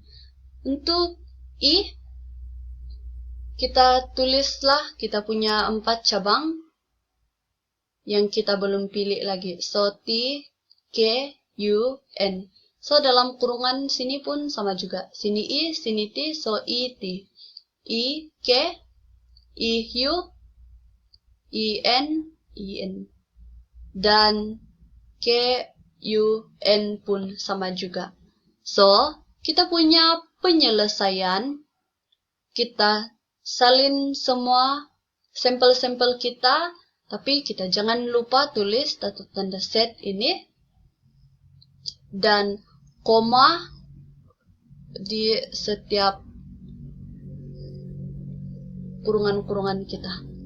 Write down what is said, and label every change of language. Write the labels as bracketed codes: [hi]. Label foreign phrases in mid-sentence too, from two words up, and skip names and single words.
[ms] Untuk I, kita tulislah, kita punya 4 cabang yang kita belum pilih lagi. So, T, K, U, N. So, dalam kurungan sini pun sama juga. Sini I, sini T, so I, T. I, K, I, U, I, N, I, N. Dan K, U, N pun sama juga. So, kita punya penyelesaian. Kita salin semua sampel-sampel kita. Tapi kita jangan lupa tulis tanda set ini dan koma di setiap kurungan-kurungan kita.